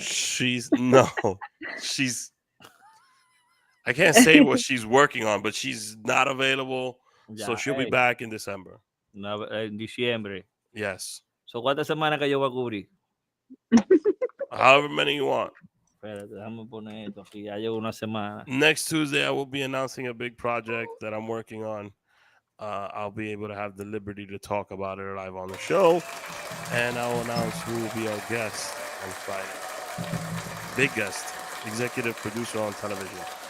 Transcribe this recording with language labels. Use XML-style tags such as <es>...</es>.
<en>She's I can't say what she's working on, but she's not available. So she'll be back in December.</en> <es>No, en diciembre.</es> <en>Yes.</en> <es>So, ¿cuántas semanas que yo voy a cubrir?</es> <en>However many you want.</en> <es>Espérate, déjame poner esto aquí. Ya llevo una semana.</es> <en>Next Tuesday, I will be announcing a big project that I'm working on. I'll be able to have the liberty to talk about it live on the show. And I'll announce who will be our guest on Friday. Big guest. Executive producer on television.</en>